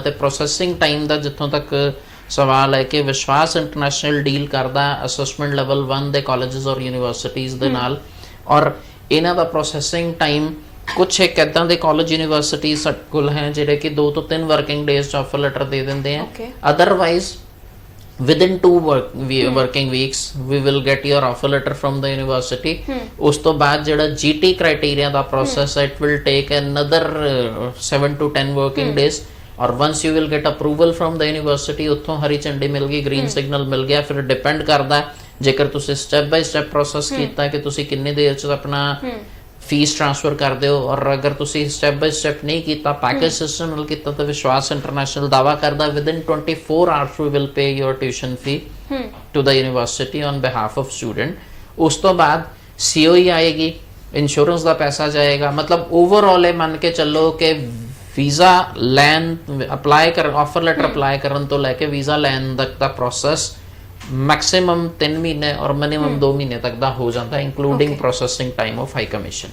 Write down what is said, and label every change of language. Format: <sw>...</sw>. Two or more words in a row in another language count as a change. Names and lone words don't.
<pa>ਤੇ</pa> <en>processing time</en> <pa>ਦਾ ਜਿੱਥੋਂ ਤੱਕ ਸਵਾਲ ਹੈ ਕਿ ਵਿਸ਼ਵਾਸ ਇੰਟਰਨੈਸ਼ਨਲ ਡੀਲ ਕਰਦਾ</pa> <en>assessment level 1</en> <pa>ਦੇ ਕਾਲਜਸ ਔਰ ਯੂਨੀਵਰਸਿਟੀਜ਼ ਦੇ ਨਾਲ, ਔਰ ਇਹਨਾਂ ਦਾ</pa> <en>processing time</en> <pa>ਕੁਛ ਇੱਕ ਇਦਾਂ ਦੇ ਕਾਲਜ ਯੂਨੀਵਰਸਿਟੀ ਸਾਡੇ ਕੋਲ ਹੈ ਜਿਹੜੇ ਕਿ 2 ਤੋਂ 3</pa> <en>working days</en> <pa>ਚ</pa> <en>offer letter</en> <pa>ਦੇ ਦਿੰਦੇ ਆ।</pa> <en>ਅਦਰਵਾਈਜ਼ within 2 working weeks we will get your offer letter from the university।</en> <pa>ਉਸ ਤੋਂ ਬਾਅਦ ਜਿਹੜਾ</pa> <en>GT criteria</en> <pa>ਦਾ process ਹੈ</pa> <en>it will take another 7 to 10 working days,</en> <pa>ਔਰ</pa> <en>once you will get approval from the university</en> <pa>ਉੱਥੋਂ ਹਰੀ ਝੰਡੀ ਮਿਲ ਗਈ,</pa> <en>green signal</en> <pa>ਮਿਲ ਗਿਆ। ਫਿਰ ਡਿਪੈਂਡ ਕਰਦਾ ਜੇਕਰ ਤੁਸੀਂ</pa> <en>step by step process</en> <pa>ਕੀਤਾ ਕਿ ਤੁਸੀਂ ਕਿੰਨੇ ਦੇਰ ਚ ਆਪਣਾ</pa> <en>fees transfer</en> <pa>ਕਰਦੇ ਹੋ, ਔਰ ਅਗਰ ਤੁਸੀਂ</pa> <en>step by step</en> <pa>ਨਹੀਂ ਕੀਤਾ</pa> <en>package system</en> <pa>ਨਾਲ ਕੀਤਾ ਤਾਂ ਵਿਸ਼ਵਾਸ ਇੰਟਰਨੈਸ਼ਨਲ ਦਾਵਾ ਕਰਦਾ</pa> <en>within 24 hours we will pay your tuition fee to the university on behalf of student।</en> <pa>ਉਸ ਤੋਂ ਬਾਅਦ COE ਆਏਗੀ, ਇੰਸ਼ੋਰੈਂਸ ਦਾ ਪੈਸਾ ਜਾਏਗਾ। ਮਤਲਬ ਓਵਰਆਲ ਇਹ ਮੰਨ ਕੇ ਚੱਲੋ ਕਿ ਵੀਜ਼ਾ ਲੈਣ ਅਪਲਾਈ ਕਰ</pa> <en>offer letter apply</en> <pa>ਕਰਨ ਤੋਂ ਲੈ ਕੇ ਵੀਜ਼ਾ ਲੈਣ ਤੱਕ ਦਾ ਪ੍ਰੋਸੈਸ ਮੈਕਸਿਮਮ 3 ਮਹੀਨੇ ਔਰ ਮਿਨੀਮਮ 2 ਮਹੀਨੇ ਤੱਕ ਦਾ ਹੋ ਜਾਂਦਾ,</pa> <en>including processing time of High Commission.</en>